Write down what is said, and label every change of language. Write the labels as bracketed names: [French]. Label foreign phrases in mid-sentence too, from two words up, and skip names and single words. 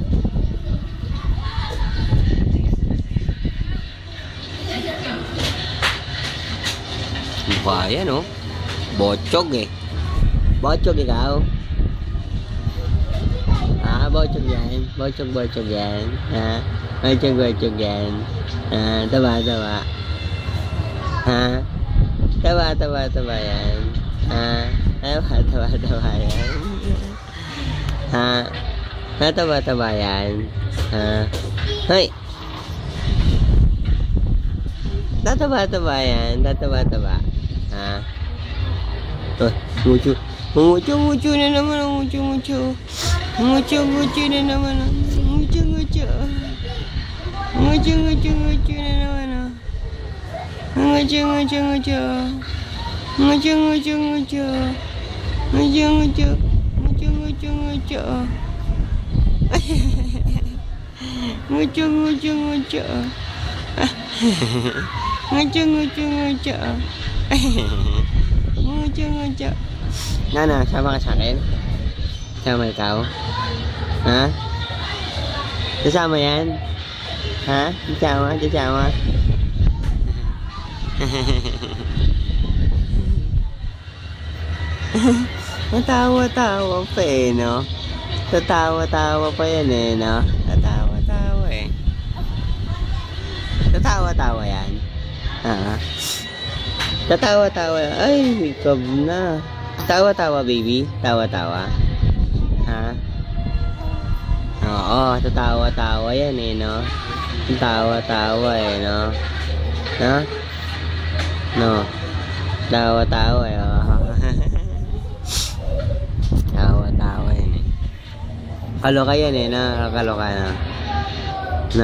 [Filipino] Mukha yan oh. Bochog eh. Bochog ikaw. Ah, bochog yan. Bochog, bochog yan. Ha? Bochog, bochog yan. Ah, taba, taba. Ha? Taba, taba, taba yan. Ha? Taba, taba, taba yan. Ha? Taba, taba yan. Ha? Hoy! Tataba, taba yan. Tataba, taba. Ha? Oh, ngucho. Ngucho, ngucho na naman. Ngucho, ngucho. Ngucho, ngucho na naman. Ngucho, ngucho. Ngucho, ngucho, ngucho na naman. Ngucho, ngucho, ngucho. Ngucho, ngucho, ngucho. Ngucho, ngucho. Ngucho, ngucho, ngucho. Ngucho, ngucho, ngucho. Ngucho, ngucho, ngucho. Ngucho, ngucho. Nana, sama ka sa akin? Sama ikaw? Ha? Kasama yan? Ha? Kasama? Kasama? Natawa-tawa pa eh, no? Tatawa-tawa pa yan eh, no? Tatawa-tawa eh. Tatawa-tawa yan. Ha? Tatawa-tawa. Ay, ikaw na. Tawa-tawa, baby. Tawa-tawa. Ha? Oo, tatawa-tawa yan eh, no? Tawa-tawa eh, no? Ha? No? Tawa-tawa eh, oh. Tawa-tawa yan eh. Kaloka yan eh, no? Kaloka na. No?